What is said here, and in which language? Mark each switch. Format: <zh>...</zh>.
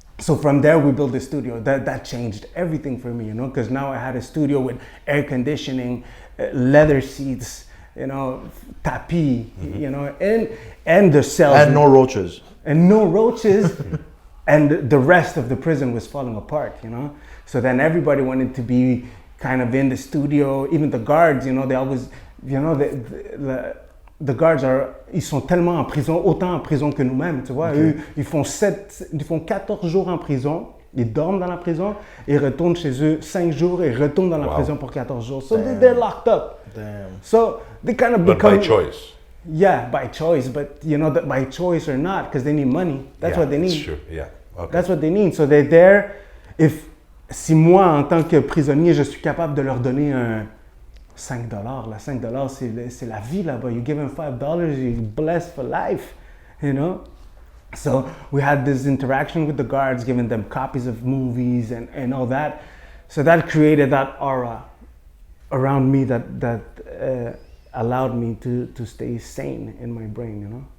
<en>So from there we built the studio. That changed everything for me, you know, because now I had a studio with air conditioning, leather seats, you know, tapis, you know, and the cells. And no roaches. And no roaches. And the rest of the prison was falling apart, you know. So then everybody wanted to be kind of in the studio. Even the guards, you know, they always, you know, the guards</en> <fr>ils sont tellement en prison, autant en prison que nous-mêmes, tu vois. Eux, ils font 14 jours en prison, ils dorment dans la prison, ils retournent chez eux 5 jours et retournent dans la prison pour 14 jours.</fr> <en>So they're locked up. Damn. So they kind of But become... by choice. Yeah, by choice, but you know, that by choice or not, because they need money. That's what they need. That's true. Yeah. Okay. That's what they need. So they're there.</en> <fr>Si moi, en tant que prisonnier, je suis capable de leur donner un $5, là, $5, c'est la vie là-bas.</fr> <en>You give them $5, you're blessed for life, you know? So we had this interaction with the guards, giving them copies of movies and all that. So that created that aura around me that allowed me to stay sane in my brain, you know?</en>